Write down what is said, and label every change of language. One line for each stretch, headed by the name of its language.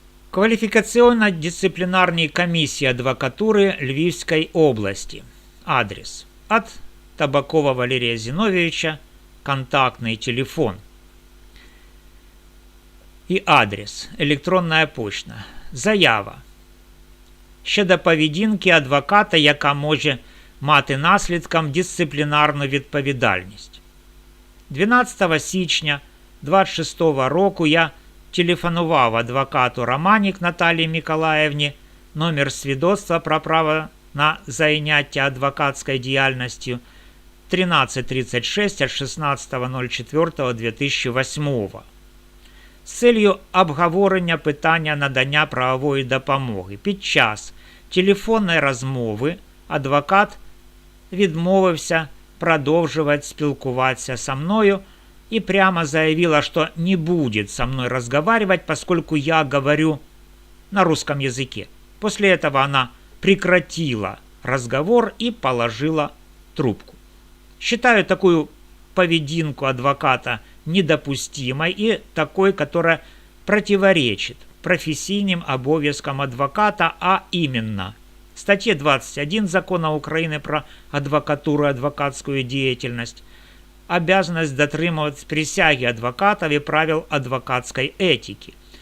Russian: Квалификационно-дисциплинарной комиссии адвокатуры Львивской области. Адрес: от Табакова Валерия Зиновьевича, контактный телефон.
Ukrainian: І адрес: електронна почта. Заява щодо поведінки адвоката, яка може мати наслідком дисциплінарну відповідальність. 12 січня 26 року я телефонував адвокату Романек Наталії Миколаївні, номер свідоцтва про право на заняття адвокатською діяльністю 1336 від 16.04.2008 з целью обговорення питання надання правової допомоги. Під час телефонної розмови адвокат відмовився продовжувати спілкуватися
Russian: со мною и прямо заявила, что не будет со мной разговаривать, поскольку я говорю на русском языке. После этого она прекратила разговор и положила трубку. Считаю такую поведінку адвоката недопустимой и такой, которая противоречит професійним обов'язкам адвоката, а именно статье 21 Закона Украины про адвокатуру и адвокатскую деятельность, обязанность
Ukrainian: дотримуватися присяги адвокатів і правил адвокатської етики,